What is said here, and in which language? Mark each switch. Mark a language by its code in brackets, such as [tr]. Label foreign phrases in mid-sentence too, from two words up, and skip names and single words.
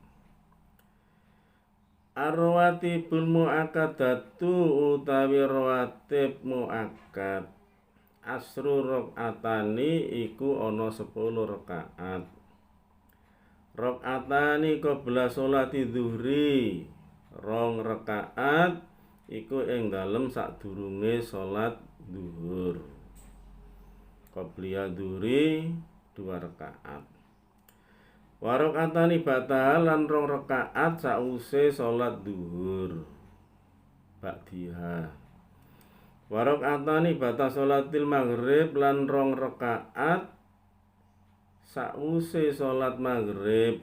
[ar] الرواتب المؤكدة [jv] utawi rawatib muakkad [ar] عشر ركعتان [jv] iku ana 10 rakaat. [ar] ركعتان قبل صلاة الظهر, [jv] 2 rakaat iku ing dalem sadurunge salat zuhur. Qobliya dzuri 2 rakaat. [ar] وركعتان [jv] batal lan 2 rakaat sause salat zuhur. Ba'diha. [ar] وركعتان بعد صلاة المغرب [jv] lan 2 rakaat sakwuse salat maghrib.